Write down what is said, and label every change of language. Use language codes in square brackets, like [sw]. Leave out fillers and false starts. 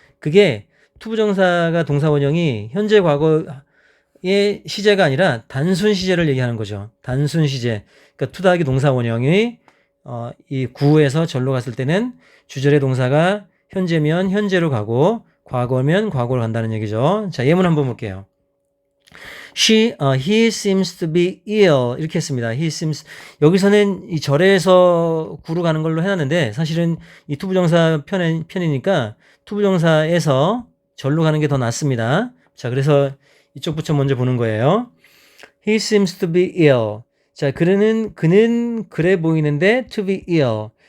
[ko] 그게 투부정사가 동사 원형이 현재 과거의 시제가 아니라 단순 시제를 얘기하는 거죠. 단순 시제. 그러니까 투 더하기 동사 원형이 이 구에서 절로 갔을 때는 주절의 동사가 현재면 현재로 가고 과거면 과거로 간다는 얘기죠. 자, 예문 한번 볼게요. [en] he seems to be ill [ko] 이렇게 했습니다. [en] he seems [ko] 여기서는 이 절에서 구로 가는 걸로 해놨는데 사실은 이 투부정사 편이니까 투부정사에서 절로 가는 게 더 낫습니다. 자, 그래서 이쪽부터 먼저 보는 거예요. [en] he seems to be ill. [ko] 자, 그는 그래 보이는데 [en] to be ill.